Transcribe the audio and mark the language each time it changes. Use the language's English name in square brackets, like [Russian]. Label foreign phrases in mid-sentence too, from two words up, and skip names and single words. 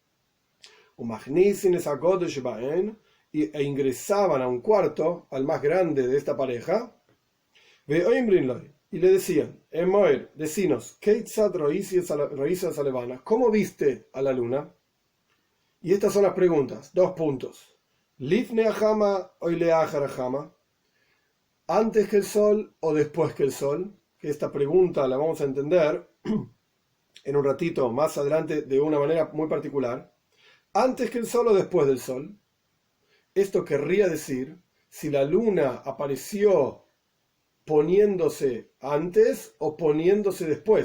[Hebrew] ומכניסין את הגדול שבהן, [Spanish] e ingresaban a un cuarto, al más grande de esta pareja. Y le decían, Emoer, decinos, ¿cómo viste a la luna? Y estas son las preguntas, 2 puntos. [Hebrew] לפני החמה או לאחר החמה, [Spanish] antes que el sol o después que el sol. Que esta pregunta la vamos a entender en un ratito más adelante de una manera muy particular. Antes que el sol o después del sol. Esto querría decir si la luna apareció poniéndose antes o poniéndose después.